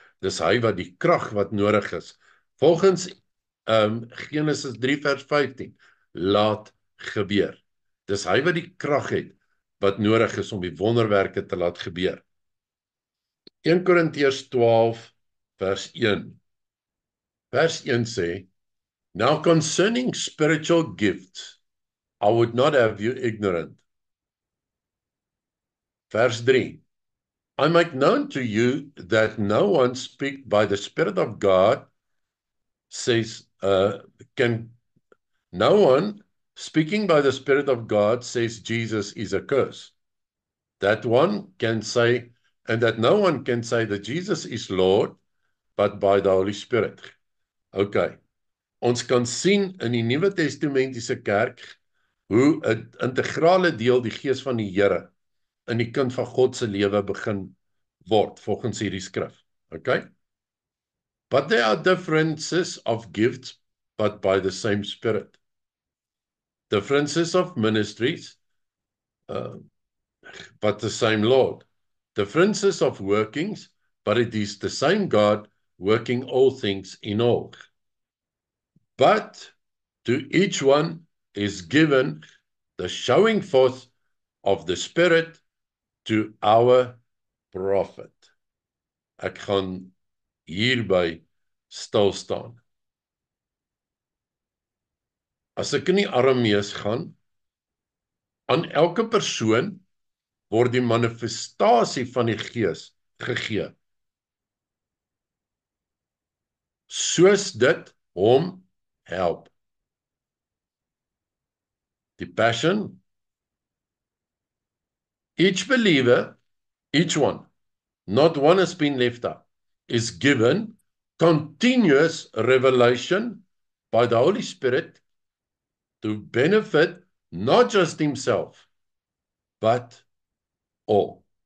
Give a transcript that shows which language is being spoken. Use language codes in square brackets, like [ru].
[af] Dis hy wat die krag wat nodig is. Volgens Genesis 3 vers 15 laat gebeur. Dis hy wat die krag het wat nodig is om die wonderwerke te laat gebeur. 1 Korintiërs 12 vers 1. Vers 1 sê, [en] Now concerning spiritual gifts, I would not have you ignorant. Verse 3. I make known to you that no one speak by the Spirit of God no one speaking by the Spirit of God says Jesus is a curse. That one can say, and that no one can say that Jesus is Lord, but by the Holy Spirit. Okay. [af] Ons kan sien in die Nuwe Testamentiese kerk hoe 'n integrale deel die gees van die Here in die kind van God se lewe begin word volgens hierdie skrif. [en] Okay? But there are differences of gifts, but by the same Spirit. Differences of ministries, but the same Lord. Differences of workings, but it is the same God working all things in all. But to each one is given the showing forth of the Spirit to our profit. [af] Ek gaan hierby stil staan. As ek in die Aramees gaan, aan elke persoon word die manifestasie van die Gees gegee, soos dit hom help. [en] Die passion, each believer, each one, not one has been left out, is given continuous revelation by the Holy Spirit to benefit not just himself, but all.